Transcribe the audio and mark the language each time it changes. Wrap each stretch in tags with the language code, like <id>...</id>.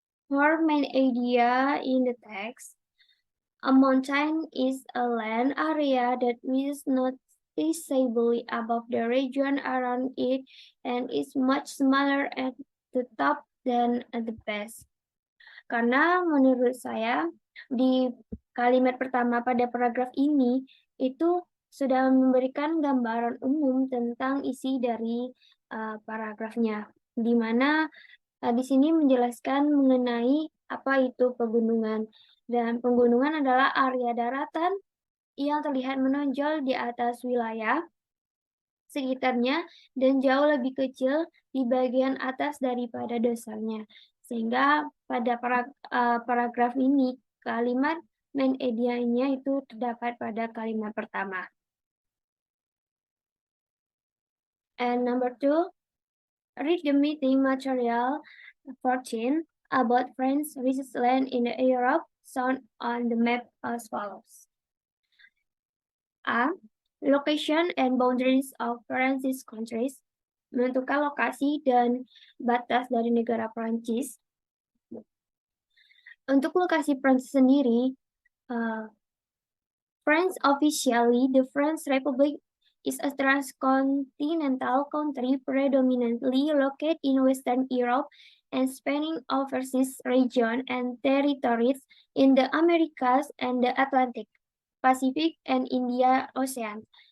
<en>More main idea in the text. A mountain is a land area that is noticeably above the region around it and is much smaller at the top than at the base.</en> <id>Karena menurut saya di Kalimat pertama pada paragraf ini itu sudah memberikan gambaran umum tentang isi dari paragrafnya, di mana di sini menjelaskan mengenai apa itu pegunungan. Dan pegunungan adalah area daratan yang terlihat menonjol di atas wilayah sekitarnya dan jauh lebih kecil di bagian atas daripada dasarnya. Sehingga pada paragraf ini kalimat main idea-nya itu terdapat pada kalimat pertama.</id> <en>And number 2, read the meeting material 14 about France versus land in Europe shown on the map as follows. A. Location and boundaries of France's countries.</en> <id>Menentukan lokasi dan batas dari negara Prancis. Untuk lokasi Prancis sendiri,</id> <en>France officially, the French Republic is a transcontinental country predominantly located in Western Europe and spanning overseas regions and territories in the Americas and the Atlantic, Pacific, and Indian Ocean.</en>